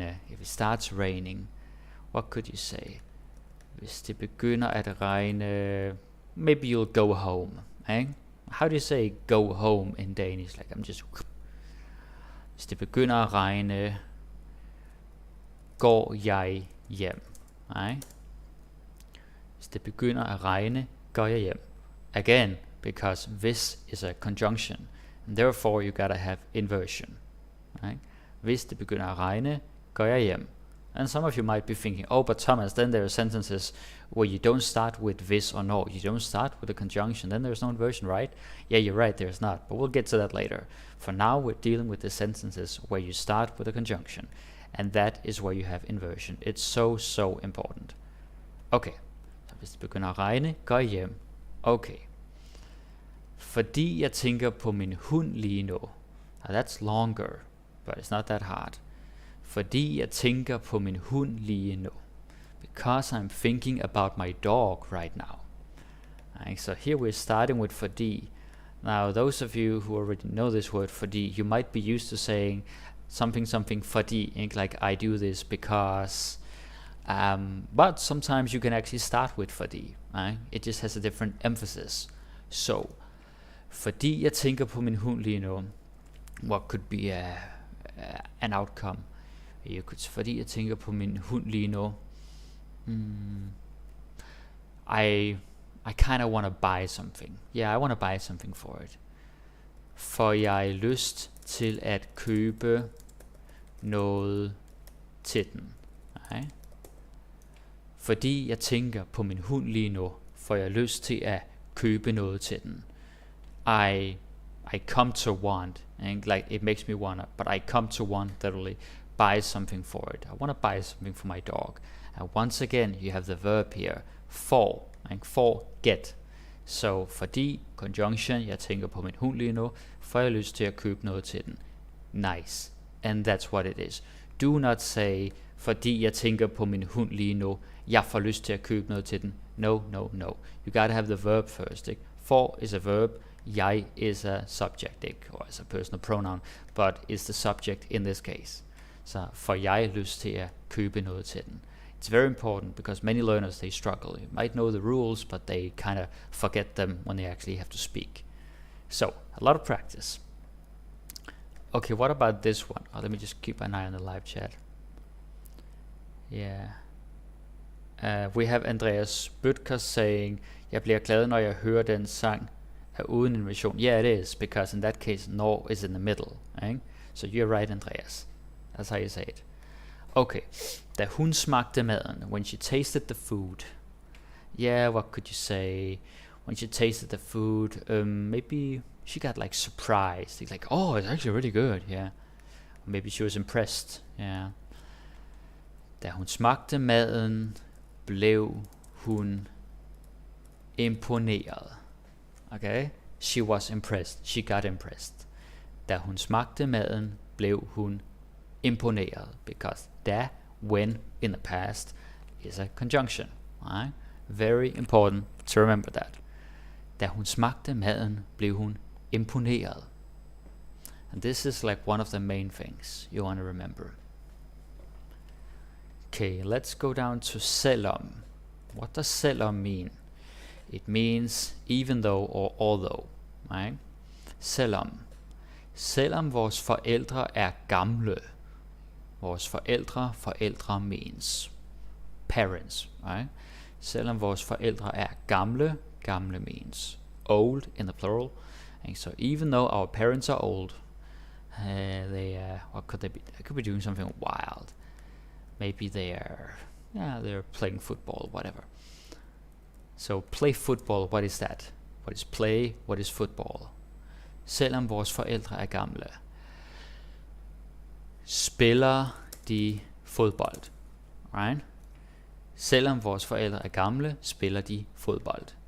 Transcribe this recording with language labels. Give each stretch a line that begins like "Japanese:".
English: If it starts raining, what could you say?
Danish: Hvis det begynder at regne,
English: maybe you'll go home. Eh? How do you say go home in Danish? Like, I'm just...
Danish: Hvis det begynder at regne, går jeg hjem. Eh? Hvis det begynder at regne, går jeg hjem.
English: Again, because this is a conjunction, and therefore you gotta have inversion. Right?
Danish: Hvis det begynder at regne, går jeg hjem.
English: And some of you might be thinking, oh, but Thomas, then there are sentences where you don't start with this or no. You don't start with a conjunction, then there's no inversion, right? Yeah, you're right, there's not, but we'll get to that later. For now, we're dealing with the sentences where you start with a conjunction, and that is where you have inversion. It's so important.
Danish: Okay, så hvis det begynder at regne, går jeg hjem. Okay. Fordi jeg tænker på min hund lige nu.
English: Now that's longer, but it's not that hard.
Danish: Fordi jeg tænker på min hund lige nu.
English: Because I'm thinking about my dog right now. Right, so here we're starting with fordi. Now those of you who already know this word fordi, you might be used to saying something fordi, like I do this because. But sometimes you can actually start with fordi. Right? It just has a different emphasis.
Danish: So, fordi jeg tænker på min hund lige nu.
English: What could be an outcome?
Danish: Fordi jeg tænker på min hund lige nu.
English: I kind of want to buy something. Yeah, I want to buy something for it.
Danish: Får jeg lyst til at købe noget til den? Nej. Fordi jeg tænker på min hund lige nu, får jeg lyst til at købe noget til den.
English: I come to want, and like it makes me wanna, but I come to want literally buy something for it. I want to buy something for my dog. And once again, you have the verb here, for, and for get.
Danish: So fordi, conjunction, jeg tænker på min hund lige nu, får jeg lyst til at købe noget til den. Nice.
English: And that's what it is. Do not say,
Danish: fordi jeg tænker på min hund lige nu, jeg får lyst til at købe noget til den.
English: No, no, no. You gotta have the verb first. Ikke? For is a verb, jeg is a subject, ikke? Or as a personal pronoun, but is the subject in this case.
Danish: Så får jeg lyst til at købe noget til den.
English: It's very important because many learners, they struggle. You might know the rules, but they kind of forget them when they actually have to speak. So, a lot of practice. Okay, what about this one? Oh, let me just keep an eye on the live chat. Yeah. We have
Danish: Andreas Bøtker saying, jeg bliver glad, når jeg hører den sang er uden inversion.
English: Yeah, it is, because in that case, nor is in the middle. Right? So you're right, Andreas. That's how you say it. Okay.
Danish: Da hun smagte maden,
English: when she tasted the food. Yeah, what could you say? When she tasted the food, maybe she got like surprised. Like, oh, it's actually really good. Yeah. Or maybe she was impressed. Yeah.
Danish: Da hun smagte maden, blev hun imponeret. Okay?
English: She was impressed. She got impressed.
Danish: Da hun smagte maden, blev hun imponeret.
English: Because da, when, in the past, is a conjunction. Right? Very important to remember that.
Danish: Da hun smagte maden, blev hun imponeret.
English: And this is like one of the main things you want to remember. Okay, let's go down to selvom. What does selvom mean? It means even though or although. Right? Selvom.
Danish: Selvom vores forældre er gamle. Vores forældre means parents. Right? Selvom vores forældre er gamle, gamle
English: means old in the plural. And so even though our parents are old, what could they be? They could be doing something wild. Maybe they're playing football, whatever. So play football, what is that? What is play? What is football?
Danish: Selvom vores forældre er gamle, spiller de fodbold. Right? Selvom vores forældre er gamle, spiller de fodbold.